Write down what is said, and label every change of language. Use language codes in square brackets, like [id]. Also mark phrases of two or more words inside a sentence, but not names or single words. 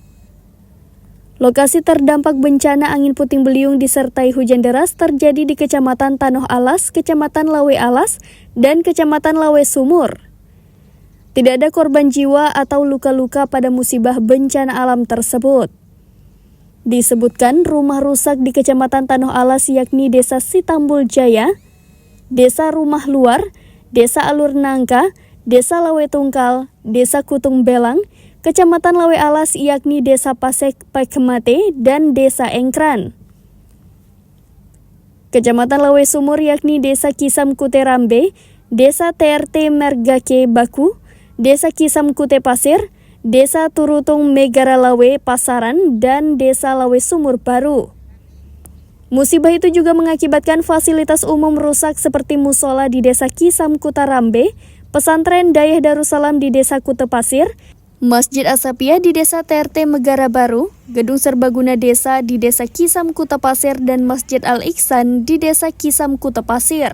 [id] Lokasi terdampak bencana angin puting beliung disertai hujan deras terjadi di Kecamatan Tanoh Alas, Kecamatan Lawe Alas, dan Kecamatan Lawe Sumur. Tidak ada korban jiwa atau luka-luka pada musibah bencana alam tersebut. Disebutkan rumah rusak di Kecamatan Tanoh Alas yakni Desa Sitambul Jaya, Desa Rumah Luar, Desa Alur Nangka, Desa Lawe Tungkal, Desa Kutung Belang, Kecamatan Lawe Alas yakni Desa Pasek Pakemate dan Desa Engkran. Kecamatan Lawe Sumur yakni Desa Kisam Kute Rambe, Desa TRT Mergake Baku, Desa Kisam Kute Pasir, Desa Turutung Megara Lawe Pasaran, dan Desa Lawe Sumur Baru. Musibah itu juga mengakibatkan fasilitas umum rusak seperti musola di Desa Kisam Kuta Rambe, Pesantren Dayah Darussalam di Desa Kute Pasir, Masjid Asapia di Desa TRT Megara Baru, Gedung Serbaguna Desa di Desa Kisam Kuta Pasir, dan Masjid Al-Ihsan di Desa Kisam Kuta Pasir.